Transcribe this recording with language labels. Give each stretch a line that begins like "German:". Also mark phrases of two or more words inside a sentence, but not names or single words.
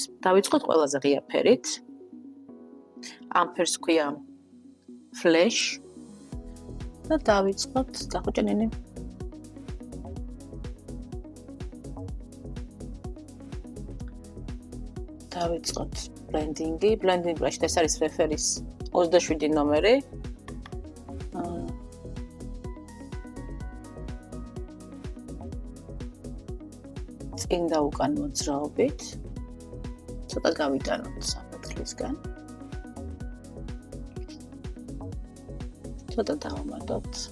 Georgian: დავიწყოთ ყველაზე ღია ფერით. ამ ფერს ქვია Flash და დავიწყოთ დახუჭენინი. დავიწყოთ blending-ი.
English: Blending brush
Georgian: ეს არის რეფერის 27 ნომერი. წინ და უკან მოძრაობით. ცოტა გავიტანოთ საფეთქლისგან. ცოტა დავამატოთ.